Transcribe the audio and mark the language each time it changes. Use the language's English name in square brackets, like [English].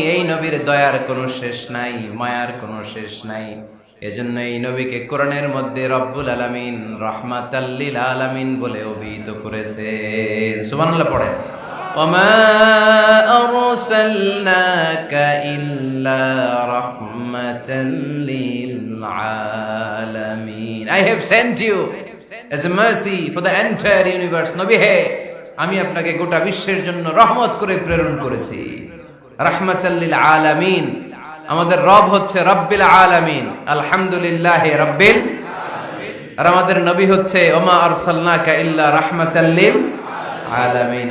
[Bangla] এই নবীর দয়ার কোনো শেষ নাই, মায়ার কোনো শেষ নাই। এজন্য এই নবীকে কোরআনের মধ্যে রব্বুল আলামিন রাহমাতাল লিল আলামিন বলে অভিহিত করেছেন। সুবহানাল্লাহ পড়েন। [Arabic] ওয়ামা আরসালনাকা ইল্লা রাহমাতাল লিল আলামিন। [English] I have sent you as a mercy for the entire universe. [Bangla] নবী হে, আমি আপনাকে গোটা বিশ্বের জন্য রহমত করে প্রেরণ করেছি। [Arabic] রাহমাতাল লিল আলামিন। [Bangla] আমাদের রব হচ্ছে [Arabic] রব্বিল আলামিন, আলহামদুলিল্লাহি রাব্বিল আলামিন। [Bangla] আর আমাদের নবী হচ্ছে [Arabic] ওমা আরসালনাকা ইল্লা রাহমাতাল লিল আলামিন।